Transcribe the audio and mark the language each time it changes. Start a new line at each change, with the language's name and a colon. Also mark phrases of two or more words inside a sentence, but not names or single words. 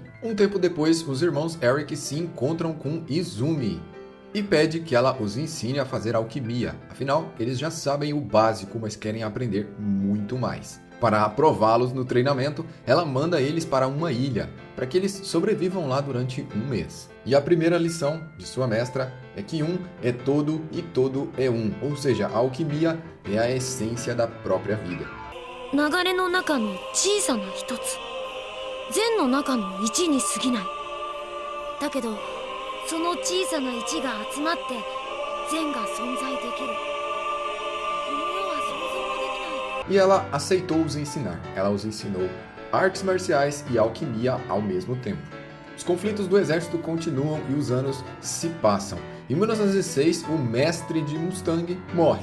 Portuguese: Um tempo depois, os irmãos Eric se encontram com Izumi e pede que ela os ensine a fazer alquimia, afinal eles já sabem o básico, mas querem aprender muito mais. Para aprová-los no treinamento, ela manda eles para uma ilha, para que eles sobrevivam lá durante um mês. E a primeira lição de sua mestra é que um é todo e todo é um, ou seja, a alquimia é a essência da própria vida.
Japanese: 流れの中の小さな一つ、善の中の一に過ぎない。だけど、その小さな一が集まって善が存在できる。
Portuguese: E ela aceitou os ensinar. Ela os ensinou artes marciais e alquimia ao mesmo tempo. Os conflitos do exército continuam e os anos se passam. Em 1916, o mestre de Mustang morre.